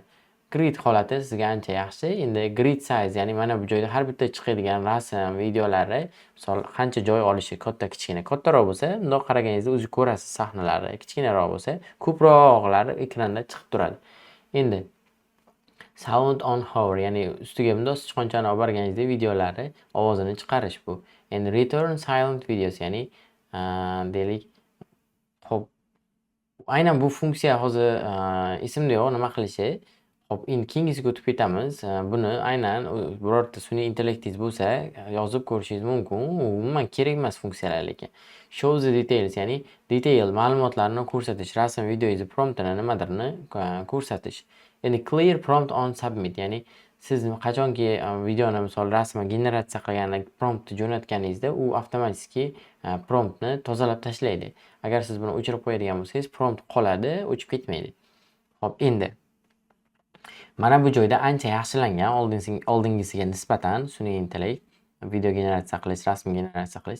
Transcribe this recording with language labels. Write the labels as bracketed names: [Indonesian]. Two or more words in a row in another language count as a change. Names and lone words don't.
[Uzbek] Grid holati sizga ancha yaxshi. Endi [English] grid size, [Uzbek] ya'ni mana bu joyda har bitta chiqadigan rasm, videolari, misol, qancha joy olishi katta, kichkina. Kattaroq bo'lsa, bundoq qaraganingizda o'zingiz ko'rasiz sahnalarni. Kichkinaroq bo'lsa, ko'proqlari ekranda chiqib turadi. [English] Endi sound on hover, [Uzbek] ya'ni ustiga bundoq sichqonchani olib borganingizda videolari ovozini chiqarish bu. [English] Endi return silent videos, [Uzbek] ya'ni deylik, hop, aynan bu funksiya hozir esimda yo'q, nima qilishi. Hop, endi keyingisiga o'tib ketamiz. Buni aynan birorta sun'iy intellektingiz bo'lsa, yozib ko'rishingiz mumkin. Umuman kerak emas funksiyalar lekin. [English] Show the details, [Uzbek] ya'ni detail ma'lumotlarni ko'rsatish, rasm, videoingizni promptini nimadirni ko'rsatish. [English] Endi clear prompt on submit, [Uzbek] ya'ni siz qachonki videoni, misol, rasmni generatsiya qilgan promptni jo'natganingizda, u avtomatik promptni tozalab tashlaydi. Agar siz buni o'chirib qo'yadigan bo'lsangiz, prompt qoladi, o'chib ketmaydi. Hop, endi mana bu joyda ancha yaxshilangan oldingisiga nisbatan sun'iy intellekt, video generatsiya qilish, rasm generatsiya qilish.